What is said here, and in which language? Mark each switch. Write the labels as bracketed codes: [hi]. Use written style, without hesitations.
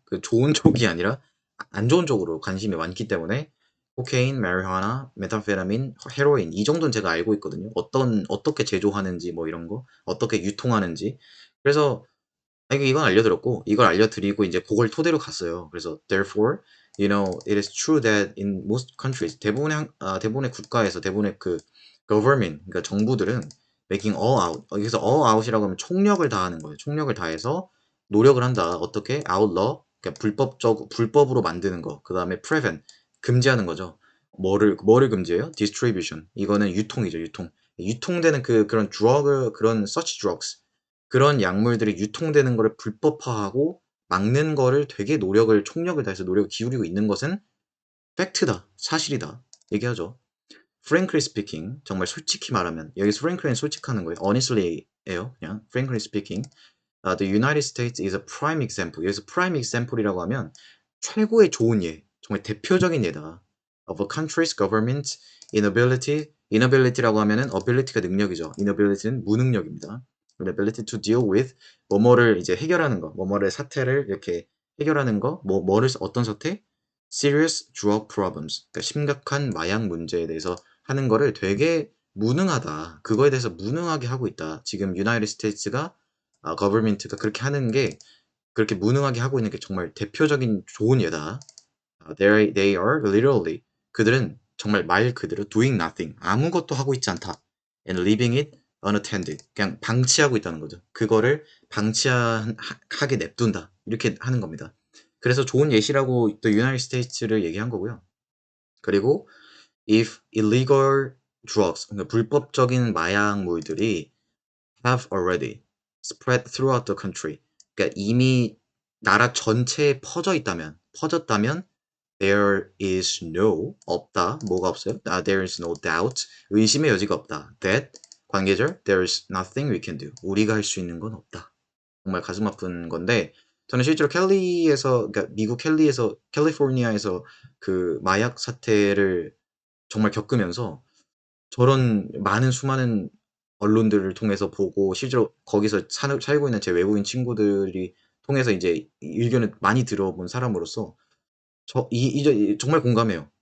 [ko] 그 좋은 쪽이 아니라 안 좋은 쪽으로 관심이 많기 때문에 코케인, 마리화나, 메탄페타민, 헤로인 이 정도는 제가 알고 있거든요. 어떻게 제조하는지 뭐 이런 거, 어떻게 유통하는지. 그래서 이건 알려드렸고 이걸 알려드리고 이제 그걸 토대로 갔어요. 그래서 [en] therefore, it is true that in most countries [ko] 대부분의 국가에서 대부분의 그 government 그러니까 정부들은 [en] making all out [ko] 여기서 all out이라고 하면 총력을 다하는 거예요. 총력을 다해서 노력을 한다. 어떻게 outlaw 그러니까 불법으로 만드는 거. 그 다음에 prevent 금지하는 거죠. 뭐를 금지해요? distribution 이거는 유통이죠. 유통되는 그런 그런 [en] such drugs [ko] 그런 약물들이 유통되는 거를 불법화하고 막는 거를 되게 총력을 다해서 노력을 기울이고 있는 것은 팩트다, 사실이다 얘기하죠. [en] Frankly speaking, [ko] 정말 솔직히 말하면 여기서 frankly는 솔직하는 거예요. honestly예요. 그냥 [en] frankly speaking, the United States is a prime example. [ko] 여기서 prime example이라고 하면 최고의 좋은 예, 정말 대표적인 예다. [en] of a country's government inability라고 [ko] 하면은 ability가 능력이죠. inability는 무능력입니다. [en] ability to deal with [ko] 뭐뭐를 이제 해결하는 거, 뭐뭐를 사태를 이렇게 해결하는 거, 뭐를 어떤 사태? [en] serious drug problems. [ko] 그러니까 심각한 마약 문제에 대해서 하는 거를 되게 무능하다. 그거에 대해서 무능하게 하고 있다. 지금 유나이티드 스테이츠가 government가 그렇게 하는 게 그렇게 무능하게 하고 있는 게 정말 대표적인 좋은 예다. [en] They are literally [ko] 그들은 정말 말 그대로 [en] doing nothing [ko] 아무것도 하고 있지 않다. [en] And leaving it unattended [ko] 그냥 방치하고 있다는 거죠. 그거를 방치하게 냅둔다. 이렇게 하는 겁니다. 그래서 좋은 예시라고 또 유나이티드 스테이츠를 얘기한 거고요. [en] 그리고 if illegal drugs [ko] 그러니까 불법적인 마약물들이 [en] have already spread throughout the country. [ko] 그러니까 이미 나라 전체에 퍼졌다면 [en] there is no [ko] 없다. 뭐가 없어요? [en] there is no doubt. [ko] 의심의 여지가 없다. [en] that [ko] 관계절 [en] there is nothing we can do. [ko] 우리가 할 수 있는 건 없다. 정말 가슴 아픈 건데 저는 실제로 그러니까 미국 캘리포니아에서 그 마약 사태를 정말 겪으면서 저런 많은 수많은 언론들을 통해서 보고 실제로 거기서 살고 있는 제 외국인 친구들이 통해서 이제 의견을 많이 들어본 사람으로서 이제 정말 공감해요.